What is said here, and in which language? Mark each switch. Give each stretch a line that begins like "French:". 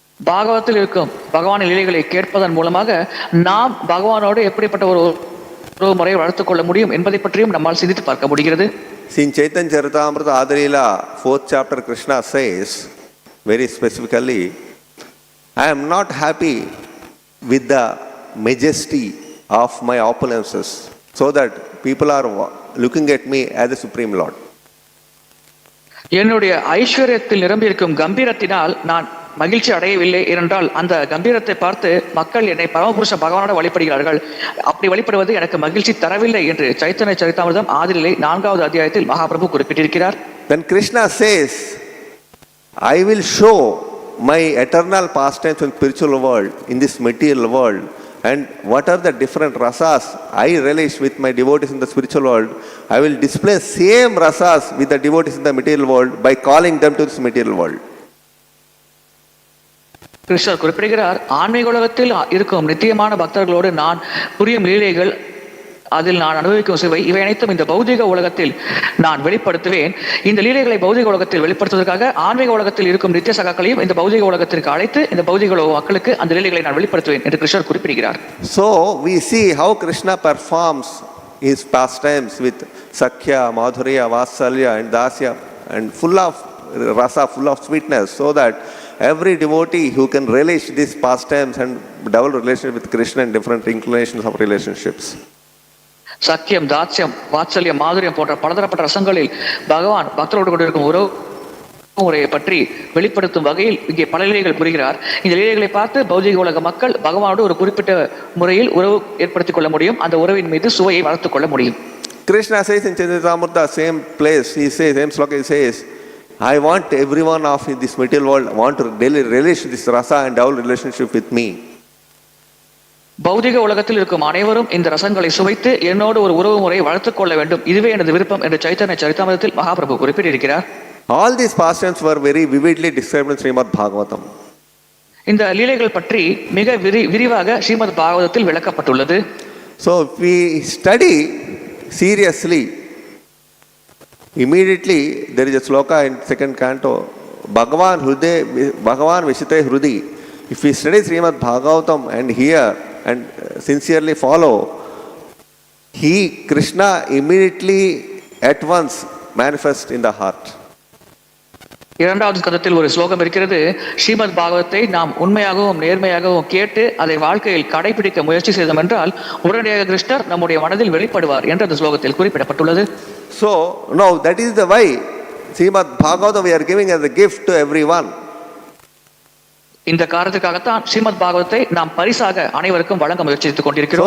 Tamil: பாகவத்தில் இருக்கும் பகவானின் லீலைகளை கேட்பதன் மூலமாக நாம் பகவானோடு எப்படிப்பட்ட ஒரு உறவு முறையை வளர்த்துக் கொள்ள முடியும் என்பதை பற்றியும் நம்மால் சிந்தித்து பார்க்க முடிகிறது.
English: In Chaitanya Charitamrita Adilila 4th chapter, Krishna says very specifically, I am not happy with the majesty of my opulences, so that people are looking at me as a supreme Lord.
Tamil: என்னுடைய ஐஸ்வர்யத்தில் நிரம்பி இருக்கும் கம்பீரத்தினால் நான் மகிழ்ச்சி அடையவில்லை என்றால் அந்த கம்பீரத்தை பார்த்து மக்கள் என்னை பரமபுருஷ பகவானோட வழிபடுகிறார்கள். அப்படி வழிபடுவது எனக்கு மகிழ்ச்சி தரவில்லை என்று சைத்தன்ய சரிதாமிர்தம் ஆதிநிலை 4வது அத்தியாயத்தில் மகாபிரபு குறிப்பிட்டிருக்கிறார்.
English: Then Krishna says, I will show my eternal pastimes in spiritual world, in this material world, and what are the different rasas I relish with my devotees in the spiritual world, I will display same rasas with the devotees in the material world by calling them to this material world.
Tamil: கிருஷ்ணர் குறிப்பிடுகிறார், ஆன்மீக உலகத்தில் இருக்கும் நித்தியமான பக்தர்களோடு நான் புரியும் லீலைகள், அதில் நான் அனுபவிக்கும் சுவை, இவை அனைத்தும் இந்த பௌதிக உலகத்தில் நான் வெளிப்படுத்துவேன். இந்த லீலைகளை பௌதிக உலகத்தில் வெளிப்படுத்துவதற்காக ஆன்மீக உலகத்தில் இருக்கும் நித்திய சகாக்களையும் இந்த பௌதிக உலகத்திற்கு அழைத்து இந்த பௌதிக உலக மக்களுக்கு அந்த லீலைகளை நான் வெளிப்படுத்துவேன் என்று கிருஷ்ணர் குறிப்பிடுகிறார்.
English: So we see how Krishna performs his pastimes with Sakhya, Madhurya, Vatsalya and Dasya, and full of rasa, full of sweetness, so that every devotee who can relish these pastimes and develop relationship with Krishna and different inclinations of relationships.
Tamil: சக்கியம், தாட்சியம், வாத்சல்யம், மாதுரியம் போன்ற பலதரப்பட்ட ரசங்களில் பகவான் பக்தரோடு கொண்டிருக்கும் உறவு முறையை பற்றி வெளிப்படுத்தும் வகையில் இங்கே பல லீலைகள் புரிகிறார். இந்த லீலைகளை பார்த்து பௌதிக உலக மக்கள் பகவானோடு ஒரு குறிப்பிட்ட முறையில் உறவு ஏற்படுத்திக் கொள்ள முடியும். அந்த உறவின் மீது சுவையை வளர்த்துக் கொள்ள முடியும்.
English: Krishna says in Charitamrita, same place, he says, same sloka, he says, I want everyone of this material world want to daily relish this rasa and develop relationship with me.
Tamil: பௌதிக உலகத்தில் இருக்கும் அனைவரும் இந்த ரசங்களை சுவைத்து என்னோடு ஒரு உறவு முறையை வளர்த்துக் கொள்ள வேண்டும், இதுவே எனது விருப்பம் என்று சைத்தன்ய சரிதாமிர்தத்தில் மகாபிரபு குறிப்பிட்டிருக்கிறார்.
English: All these pastimes were very vividly described in Śrīmad-Bhāgavatam.
Tamil: இந்த லீலைகள் பற்றி மிக விரிவாக ஸ்ரீமத் பாகவதத்தில் விளக்கப்பட்டுள்ளது.
English: So if we study seriously, immediately there is a shloka in 2nd canto,
Sanskrit: Bhagavan Vishite Hrudi.
English: If we study Śrīmad-Bhāgavatam and hear and sincerely follow, Krishna immediately at once manifests in the heart.
Tamil: இரண்டாவது ஸ்கந்தத்தில் ஒரு ஸ்லோகம் இருக்கிறது. ஸ்ரீமத் பாகவத்தை நாம் உண்மையாகவும் நேர்மையாகவும் கேட்டு அதை வாழ்க்கையில் கடைபிடிக்க முயற்சி செய்தோம் என்றால் உடனடியாக கிருஷ்ணர் நம்முடைய மனதில் வெளிப்படுவார் என்று அந்த ஸ்லோகத்தில் குறிப்பிடப்பட்டுள்ளது.
English: So now that is the why Śrīmad-Bhāgavatam we are giving as a gift to everyone.
Tamil: இந்த காரணத்துக்காகத்தான் ஸ்ரீமத் பாகவத்தை நாம் பரிசாக அனைவருக்கும் வழங்க முயற்சித்துக் கொண்டிருக்கிறோம்.